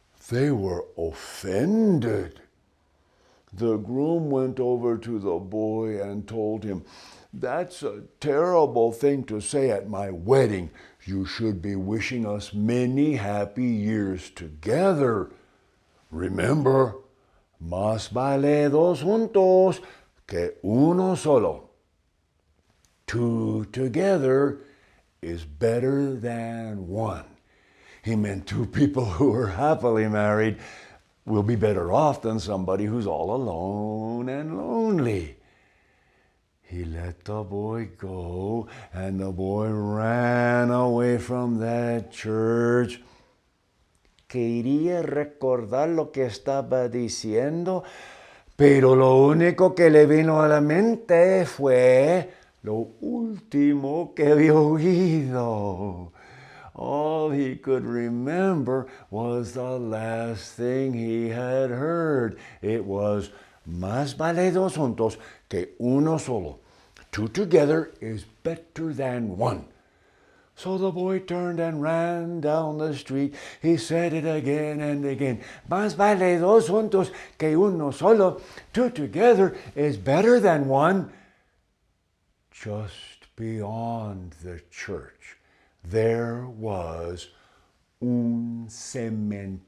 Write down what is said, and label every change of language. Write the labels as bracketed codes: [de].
[en] They were offended. The groom went over to the boy and told him, "That's a terrible thing to say at my wedding. You should be wishing us many happy years together. Remember, [es] más vale dos juntos que uno solo. [en] Two together is better than one." He meant two people who are happily married will be better off than somebody who's all alone and lonely. He let the boy go, and the boy ran away from that church. [es] Quería recordar lo que estaba diciendo, pero lo único que le vino a la mente fue lo último que había oído. [en] All he could remember was the last thing he had heard. It was, [es] más vale dos juntos que uno solo. [en] Two together is better than one. So the boy turned and ran down the street. He said it again and again. [es] Más vale dos juntos que uno solo. [en] Two together is better than one. Just beyond the church, there was [es] un cementerio.